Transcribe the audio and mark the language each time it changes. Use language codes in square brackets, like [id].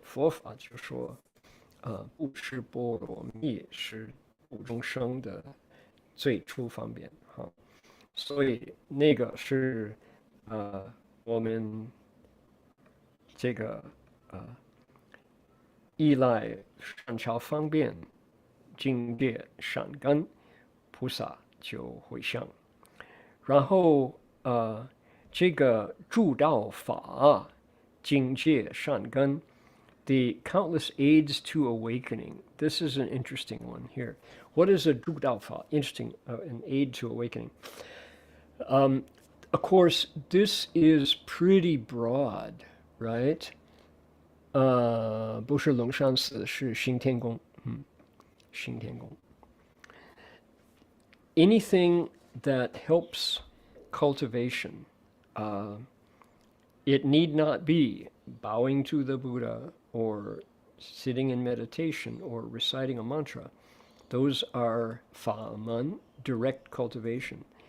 [zh] 佛法就说，布施波罗蜜是度众生的最初方便所以那个是我们这个依赖善巧方便境界善根，菩萨就回向。然后这个助道法境界善根 [en] the countless aids to awakening. This is an interesting one here. What is a 助道法? Interesting, an aid to awakening. Of course, this is pretty broad, right? [zh] 不是龙山寺，是新天宫。新天宫。 [en] Anything that helps cultivation. It need not be bowing to the Buddha or sitting in meditation or reciting a mantra. Those are fa man, direct cultivation.